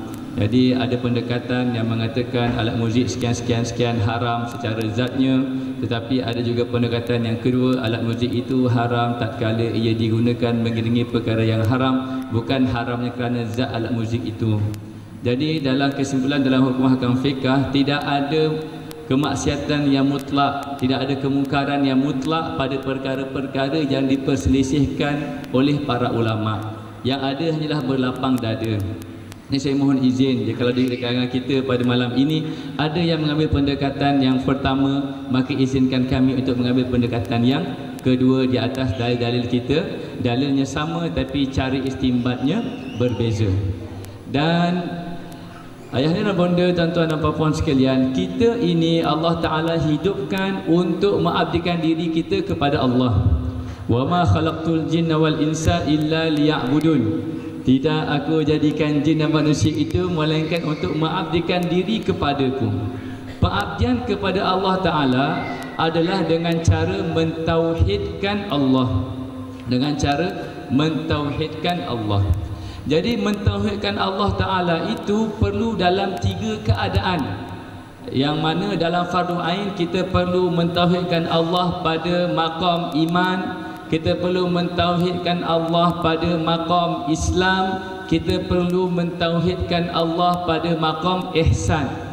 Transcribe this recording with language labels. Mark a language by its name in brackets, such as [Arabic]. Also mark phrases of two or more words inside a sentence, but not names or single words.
[Malay] Jadi ada pendekatan yang mengatakan alat muzik sekian-sekian haram secara zatnya, tetapi ada juga pendekatan yang kedua, alat muzik itu haram tatkala ia digunakan mengiringi perkara yang haram, bukan haramnya kerana zat alat muzik itu. Jadi dalam kesimpulan dalam hukum hakam fiqh, tidak ada kemaksiatan yang mutlak, tidak ada kemungkaran yang mutlak pada perkara-perkara yang diperselisihkan oleh para ulama. Yang ada hanyalah berlapang dada. Ini saya mohon izin, kalau di kalangan kita pada malam ini ada yang mengambil pendekatan yang pertama, maka izinkan kami untuk mengambil pendekatan yang kedua di atas dalil-dalil kita. Dalilnya sama tapi cara istimbatnya berbeza. Dan ayahnya dan bonda, tuan-tuan dan puan-puan sekalian, kita ini Allah Ta'ala hidupkan untuk mengabdikan diri kita kepada Allah. [Arabic] Wa ma khalaqtul jinna wal insa illa liya'budun. [Malay] Tidak aku jadikan jin dan manusia itu melainkan untuk mengabdikan diri kepadaku. Pengabdian kepada Allah Ta'ala adalah dengan cara mentauhidkan Allah. Dengan cara mentauhidkan Allah. Jadi mentauhidkan Allah Ta'ala itu perlu dalam 3 keadaan. Yang mana dalam fardu ain kita perlu mentauhidkan Allah pada maqam iman, kita perlu mentauhidkan Allah pada maqam Islam, kita perlu mentauhidkan Allah pada maqam ihsan.